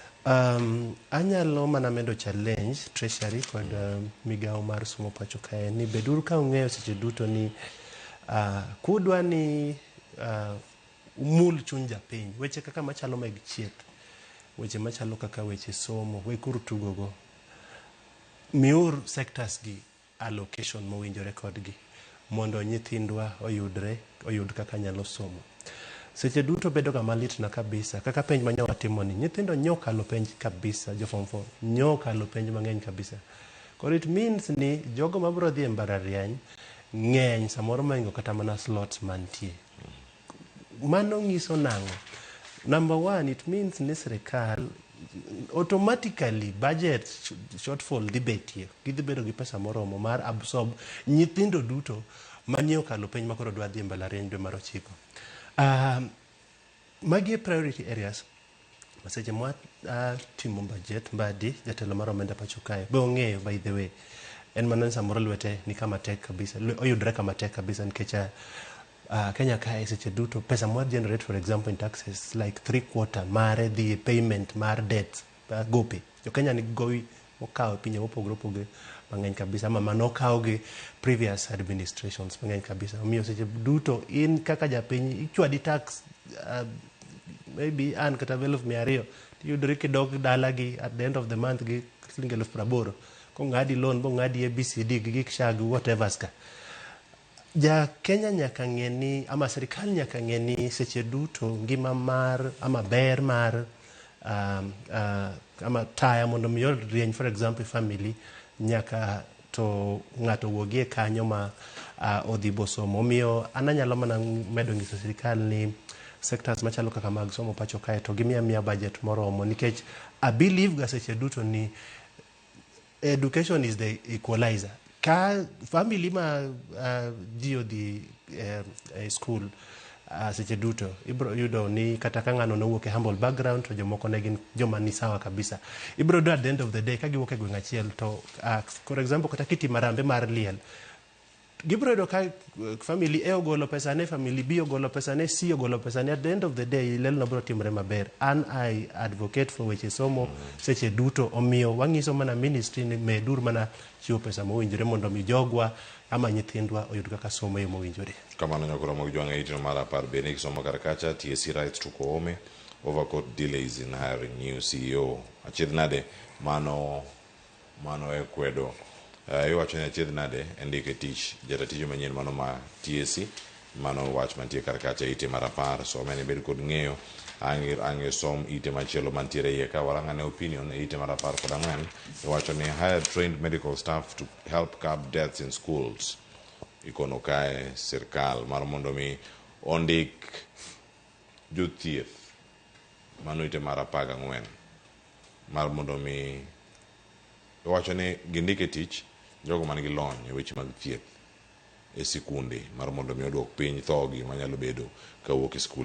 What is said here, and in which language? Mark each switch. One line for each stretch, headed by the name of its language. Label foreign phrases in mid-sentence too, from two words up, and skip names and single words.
Luo (Kenya and Tanzania): Anyalo mana medo
English: challenge treasury
Luo (Kenya and Tanzania): kod migao mar somo pacho kae ni beduru ka ung'eyo seche duto ni kudwa ni umul chuny japiny, weche kaka machalo meg chieth, weche machalo kaka weche somo, wekuru tugogo, miur sectors gi allocation mowinjore kodgi mondo nyithindwa oyud kaka nyalo somo. Seche duto bedo ga malit na kabisa kaka penj manyawa timo ni, nyithindo nyokalo penj kabisa, jo form 4 nyokalo penj mang'eny kabisa. Koro
English: it means
Luo (Kenya and Tanzania): ni jogo mabro dhi e mbalariany ng'eny samoro maingo kata mana slots mantie. Mano ng'iso nang'o?
English: Number one, it means
Luo (Kenya and Tanzania): ni sirikal
English: automatically budget shortfall
Luo (Kenya and Tanzania): dhi betie, gidhi bedo gi pesa moromo mar absorb nyithindo duto manie okalo penj makoro dwa dhi e mbalariany dwe mar 9. Magi e
English: priority areas
Luo (Kenya and Tanzania): maseche mwa timo budget mbadi jatelo mar omenda pacho kae be ong'eyo,
English: by the way,
Luo (Kenya and Tanzania): en mana samoro lwete ni kama tek kabisa, oyudre kama tek kabisa nikech Kenya kae seche duto pesa mwa
English: generate for example in taxes like 3/4
Luo (Kenya and Tanzania): mare dhi payment mar debt gope. Jo Kenya ni gowi mokawo pinje mopogore opogore mang'eny kabisa, ama manokawo gi
English: previous administrations
Luo (Kenya and Tanzania): mang'eny kabisa. Omiyo seche duto in kaka japiny ichwadi
English: tax maybe
Luo (Kenya and Tanzania): an kata 200,000 tiyudri kidok dala gi
English: at the end of the month
Luo (Kenya and Tanzania): gi shilingi 80,000 kong'adi loan bong'adi ABCD gi gik SHA gi whatever ska. Ja Kenya nyaka ng'eni, ama serikal nyaka ng'eni seche duto ngima mar ama ber mar ama taya mondo mi rieny
English: for example family
Luo (Kenya and Tanzania): nyaka to ng'ato wuogie kanyo ma odhi bosomo. Omiyo ananyalo mana medo ng'iso serikal ni sectors machalo kaka mag somo pacho kae to gimiya budget moromo, nikech
English: I believe
Luo (Kenya and Tanzania): ga seche duto ni
English: education is the equalizer.
Luo (Kenya and Tanzania): Ka family ma ji odhi school seche duto ibro yudo ni kata ka ng'ano nowuok e
English: humble background
Luo (Kenya and Tanzania): to jomoko ne gin joma ni sawa kabisa, ibro
English: do at the end of the day
Luo (Kenya and Tanzania): ka giwuok e gweng' achiel to
English: for example
Luo (Kenya and Tanzania): kata kitimo rambe mar liel, gibro yudo ka family A ogolo pesa ne, family B ogolo pesa ne, C ogolo pesa ne,
English: at the end of the day
Luo (Kenya and Tanzania): lel no bro timre maber.
English: I advocate for
Luo (Kenya and Tanzania): weche somo seche duto, omiyo wang'iso mana ministry ni medur mana chiwo pesa mowinjore mondo mi jogwa ama nyithindwa oyud kaka somo yo mowinjore. Kamano nyakoro mag jwang' itino mar 10 bende kisomo kar kacha
English: TSC rights to Koome over court delays in hiring new CEO.
Luo (Kenya and Tanzania): Achiedh nade mano e kwedo iwacho ni achiedh nade endike tich jatatijo manyien mano ma TSC, mano wach mantie kar kacha ite mar 10. So mene bed kod ng'eyo ang'e som ite machielo mantiere iye ka warang'ane opinion e ite mar 14 iwacho ni
English: hired trained medical staff to help curb deaths in schools.
Luo (Kenya and Tanzania): Ikono kae sirkal mar mondo mi ondik jothieth, mano ite mar 14 mar mondo mi iwacho ni gindike tich jogo man gi lony e weche mag thieth e sikunde mar mondo mi odwok piny thogi manyalo bedo kawuok e skul.